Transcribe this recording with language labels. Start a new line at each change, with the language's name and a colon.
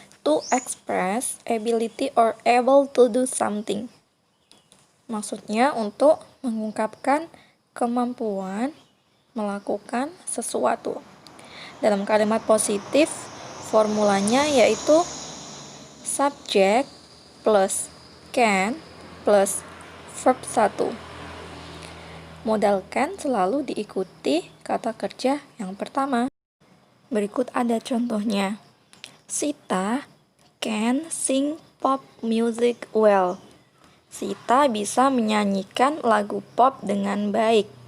English: To express ability or able to do something.
Indonesian: Maksudnya untuk mengungkapkan kemampuan melakukan sesuatu. Dalam kalimat positif, formulanya yaitu subject plus can plus verb 1. Modal can selalu diikuti kata kerja yang pertama. Berikut ada contohnya.
English: Sita can sing pop music well.
Indonesian: Sita bisa menyanyikan lagu pop dengan baik.